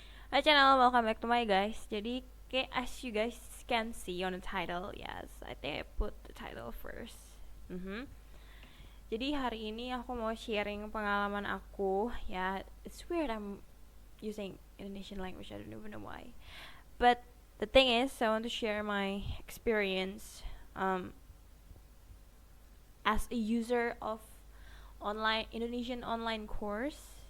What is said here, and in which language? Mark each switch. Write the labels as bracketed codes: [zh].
[en] Hi channel, welcome back to my guys. [id] Jadi kayak [en] as you guys can see on the title, yes, I think I put the title first. Mhm. [id] Jadi hari ini aku mau sharing pengalaman aku. [en] Ya, it's weird I'm using Indonesian language. I don't even know why. But the thing is, I want to share my experience as a user of online Indonesian online course.